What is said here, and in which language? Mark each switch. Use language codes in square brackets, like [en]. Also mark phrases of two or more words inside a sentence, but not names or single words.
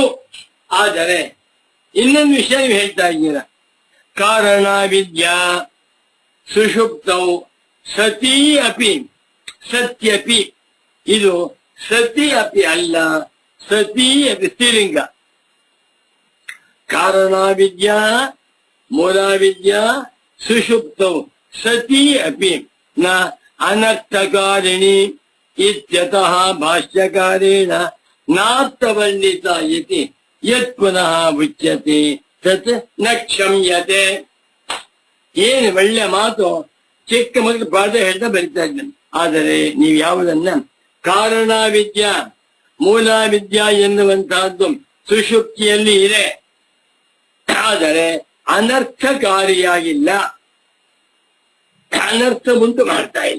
[kn] ಆದರೆ ಇನ್ನೊಂದು ವಿಷಯ ನೀವು ಹೇಳ್ತಾ ಇದ್ದೀರ, [sa] ಕಾರಣ ವಿದ್ಯಾ ಸುಷುಪ್ತೌ ಸತೀ ಅಪಿ ಸತ್ಯಪಿ. [kn] ಇದು [sa] ಸತಿ ಅಪಿ [kn] ಅಲ್ಲ, [sa] ಸತೀ ಅಪಿ [kn] ಸ್ತ್ರೀಲಿಂಗ. [sa] ಕಾರಣ ವಿದ್ಯಾ ಮೂಲ ವಿದ್ಯಾ ಸುಷುಪ್ತೌ ಸತೀ ಅಪಿ ನ ಅನರ್ಥಕಾರಿಣಿ ಇತ್ಯತಃ ಭಾಷ್ಯಕಾರೇಣ ನಾರ್ಥವರ್ಣಿತ ಇತಿ ಯತ್ ಪುನಃ ಉಚ್ಯತೆ ತತ್ ನ ಕ್ಷಮ್ಯತೆ. [kn] ಏನು ಒಳ್ಳೆ ಮಾತು, ಚಿಕ್ಕ ಮಕ್ಕಳು ಪಾಠ ಹೇಳ್ತಾ ಬರಿತಾ ಇದ್ದೇನೆ. ಆದರೆ ನೀವು ಯಾವುದನ್ನ [sa] ಕಾರಣ ವಿದ್ಯಾ ಮೂಲ ವಿದ್ಯಾ [kn] ಎನ್ನುವಂತಹದ್ದು ಸುಷುಪ್ತಿಯಲ್ಲಿ ಇದೆ, ಆದರೆ ಅನರ್ಥಕಾರಿಯಾಗಿಲ್ಲ, ಅನರ್ಥ ಉಂಟು ಮಾಡ್ತಾ ಇಲ್ಲ.